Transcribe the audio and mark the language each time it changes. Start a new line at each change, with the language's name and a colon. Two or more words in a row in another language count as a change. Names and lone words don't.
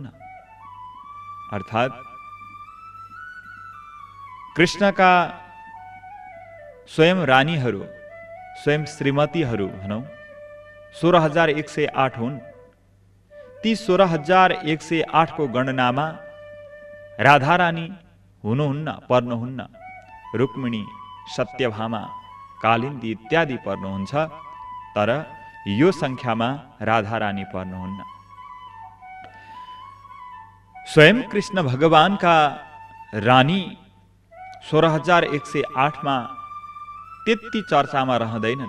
Nepali: अर्थात् कृष्णका स्वयं रानीहरू, स्वयं श्रीमतीहरू भनौँ 16,108 हुन्। ती 16,108 को गणनामा राधारानी हुनुहुन्न, पर्नुहुन्न। रुक्मिणी, सत्यभामा, कालिन्दी इत्यादि पर्नुहुन्छ, तर यो संख्यामा राधारानी पर्नुहुन्न। स्वयं कृष्ण भगवानका रानी 16,108 मा त्यति चर्चामा रहँदैनन्।